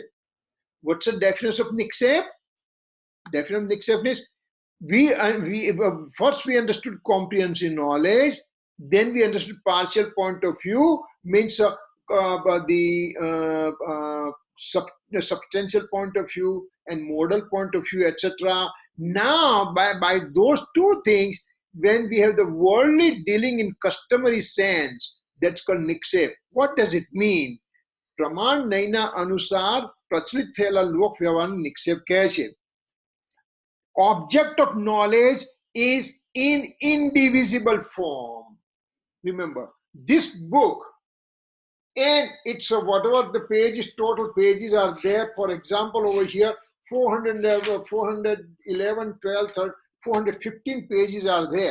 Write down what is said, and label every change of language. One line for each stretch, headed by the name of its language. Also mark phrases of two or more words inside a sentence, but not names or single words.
English: What's the definition of nikshep? Definition of nikshep is first we understood comprehensive knowledge, then we understood partial point of view, means the substantial point of view and modal point of view, etc. Now, by those two things, when we have the worldly dealing in customary sense, that's called nikshep. What does it mean?
Gujarati: પ્રમાણ નયના અનુસાર પ્રચલિત થયેલા લોક વ્યવહાન નિક્ષેપ કહે છે.
English: Object of knowledge is in indivisible form. Remember, this book, and it's whatever the pages, total pages are there. For example, over here, 411, 12, 13, 415 pages are there.